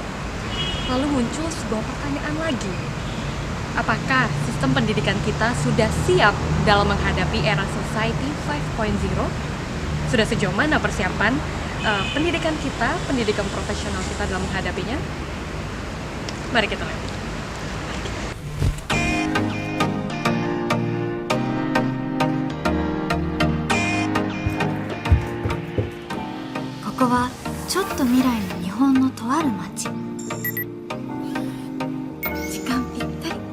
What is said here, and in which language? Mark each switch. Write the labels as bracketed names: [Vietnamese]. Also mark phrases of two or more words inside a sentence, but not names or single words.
[Indonesian] Lalu muncul sebuah pertanyaan lagi. Apakah sistem pendidikan kita sudah siap dalam menghadapi era Society 5.0? Sudah sejauh mana persiapan pendidikan kita, pendidikan profesional kita dalam menghadapinya? Mari kita lihat. [Japanese] ここはちょっと未来の日本のとある町。時間ぴったり。